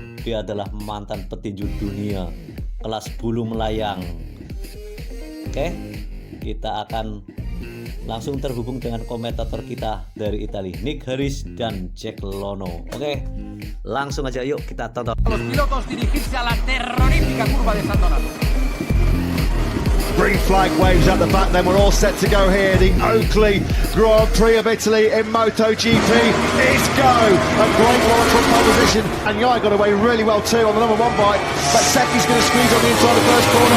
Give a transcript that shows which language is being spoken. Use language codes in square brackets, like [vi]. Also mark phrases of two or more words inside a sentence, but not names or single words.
[id] Dia adalah mantan petinju dunia kelas bulu melayang. Oke, kita akan langsung terhubung dengan komentator kita dari Italia, Nick Harris dan Jack Lono. Oke, langsung aja yuk kita tonton. [es] Los pilotos dirigirse a la terrorífica curva de San Donato. [en] Green flag waves at the back, then we're all set to go here. The Oakley Grand Prix of Italy in MotoGP is go. A great launch from pole position, and Yai got away really well too on the number one bike. Bezzecchi's going to squeeze on the inside of the first corner.